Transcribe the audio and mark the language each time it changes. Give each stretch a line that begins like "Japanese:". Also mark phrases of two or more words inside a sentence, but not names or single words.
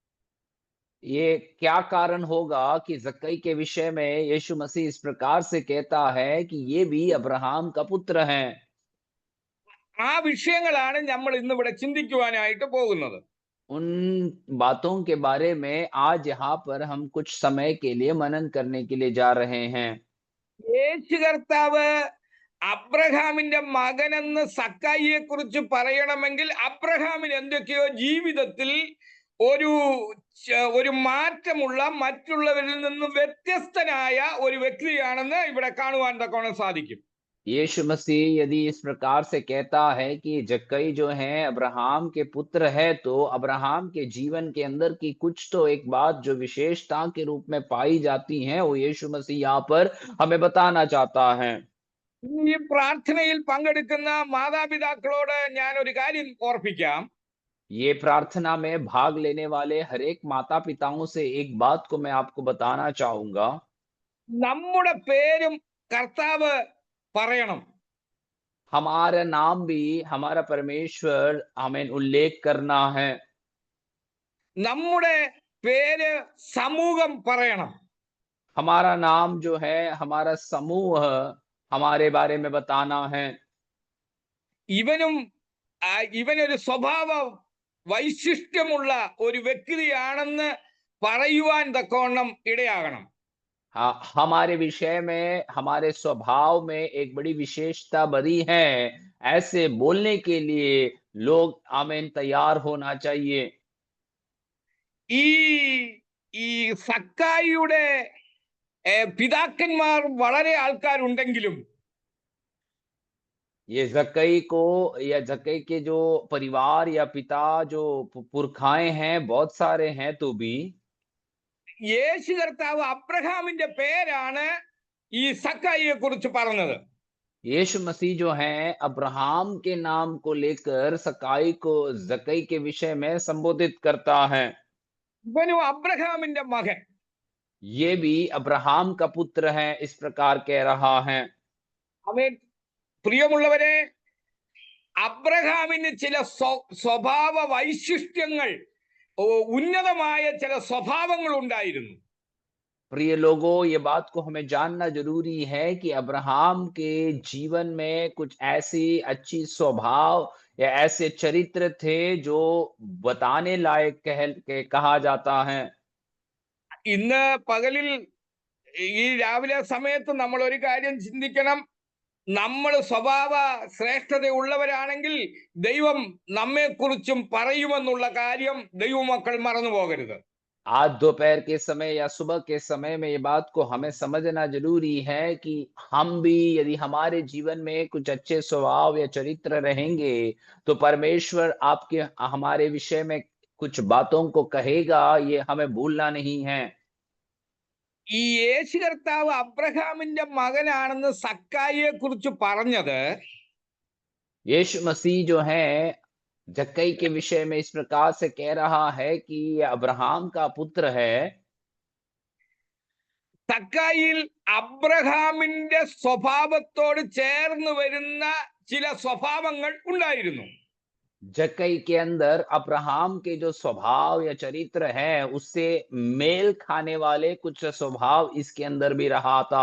Hindi: ये क्या कारण होगा कि जक्कई के विषय में यीशु मसीह इस प्रकार से कहता है कि ये भी अब्राहम का पुत्र हैं।
Malayalam: ആ വിഷയങ്ങളാണ് നമ്മൾ ഇന്നിവിടെ ചിന്തിക്കുവാനായിട്ട് പോകുന്നത്.
Hindi: उन बातों के बारे में आज यहाँ पर हम कुछ समय के लिए मनन करने के लिए जा रहे हैं।
Malayalam: യേശു കർത്താവ് അബ്രഹാമിന്റെ മകനെന്ന് സക്കായിയെ കുറിച്ച് പറയണമെങ്കിൽ അബ്രഹാമിന് എന്തൊക്കെയോ ജീവിതത്തിൽ ഒരു മാറ്റമുള്ള മറ്റുള്ളവരിൽ നിന്നും വ്യത്യസ്തനായ ഒരു വ്യക്തിയാണെന്ന് ഇവിടെ കാണുവാൻ തക്കോണം സാധിക്കും.
Hindi: यीशु मसीह यदि इस प्रकार से कहता है कि जक्कई जो है अब्राहम के पुत्र है, तो अब्राहम के जीवन के अंदर की कुछ तो एक बात जो विशेषता के रूप में पाई जाती है, वो यीशु मसीह यहाँ पर हमें बताना चाहता है।
Malayalam: ഈ പ്രാർത്ഥനയിൽ പങ്കെടുക്കുന്ന മാതാപിതാക്കളോട് ഞാൻ ഒരു കാര്യം ഓർപ്പിക്കാം.
Hindi: ये प्रार्थना में भाग लेने वाले हर एक माता पिताओं से एक बात को मैं आपको बताना चाहूंगा।
Malayalam: നമ്മുടെ പേരും കർത്താവ് പറയണം.
Hindi: हमारा नाम भी हमारा परमेश्वर हमें उल्लेख करना है।
Malayalam: നമ്മുടെ പേര് സമൂഹം പറയണം.
Hindi: हमारा नाम जो है हमारा समूह हमारे बारे में बताना है।
Malayalam: ഇവനൊരു സ്വഭാവ വൈശിഷ്ട്യമുള്ള ഒരു വ്യക്തിയാണെന്ന് പറയുവാൻ തക്കവണ്ണം ഇടയാകണം.
Hindi: हमारे विषय में हमारे स्वभाव में एक बड़ी विशेषता बड़ी है, ऐसे बोलने के लिए लोग आमीन तैयार होना चाहिए।
Malayalam: ഈ ഈ സക്കായിയുടെ പിതാക്കന്മാർ വളരെ ആൾക്കാരുണ്ടെങ്കിലും
Hindi: ये जक्कई को या जक्कई के जो परिवार या पिता जो पुरखाएं हैं बहुत सारे हैं, तो भी
Malayalam: യേശു കർത്താവ് अब्राहमिന്റെ പേരാണ് ഈ സക്കായിയെ കുറിച്ച് പറഞ്ഞത്.
Hindi: यीशु मसीह जो है अब्राहम के नाम को लेकर सकाई को जक्कई के विषय में संबोधित करता है।
Malayalam: ഇവനും അബ്രഹാമിന്റെ മകൻ,
Hindi: ये भी अब्राहम का पुत्र है, इस प्रकार कह रहा है।
Malayalam: അവൻ പ്രിയമുള്ളവരെ, അബ്രഹാമിന് ചില സ്വഭാവ വൈശിഷ്ട്യങ്ങൾ, ഉന്നതമായ ചില സ്വഭാവങ്ങൾ ഉണ്ടായിരുന്നു.
Hindi: प्रिय लोगों, ये बात को हमें जानना जरूरी है कि अब्राहम के जीवन में कुछ ऐसी अच्छी स्वभाव या ऐसे चरित्र थे जो बताने लायक कहा जाता है।
Malayalam: ഇന്ന് പകലിൽ ഈ രാവിലെ സമയത്ത് നമ്മൾ ഒരു കാര്യം ചിന്തിക്കണം. നമ്മൾ സ്വഭാവ ശ്രേഷ്ഠത ഉള്ളവരാണെങ്കിൽ ദൈവം നമ്മെക്കുറിച്ചും പറയുമെന്നുള്ള കാര്യം ദൈവമക്കൾ മറന്നു പോകരുത്.
Hindi: आज दोपहर के समय या सुबह के समय में ये बात को हमें समझना ज़रूरी है कि हम भी यदि हमारे जीवन में कुछ अच्छे स्वभाव या चरित्र रहेंगे, तो परमेश्वर आपके हमारे विषय में कुछ बातों को कहेगा, ये हमें भूलना नहीं है।
Malayalam: ഈ യേശു കർത്താവ് അബ്രഹാമിന്റെ മകനാണെന്ന് സക്കായിയെ കുറിച്ച് പറഞ്ഞത്
Hindi: यीशु मसीह जो है, जक्कई के विषय में इस प्रकार से कह रहा है कि ये अब्राहम का पुत्र है।
Malayalam: സക്കായിൽ അബ്രഹാമിന്റെ സ്വഭാവത്തോട് ചേർന്ന് വരുന്ന ചില സ്വഭാവങ്ങൾ ഉണ്ടായിരുന്നു.
Hindi: जक्कई के अंदर अब्राहम के जो स्वभाव या चरित्र है, उससे मेल खाने वाले कुछ स्वभाव इसके अंदर भी रहा था।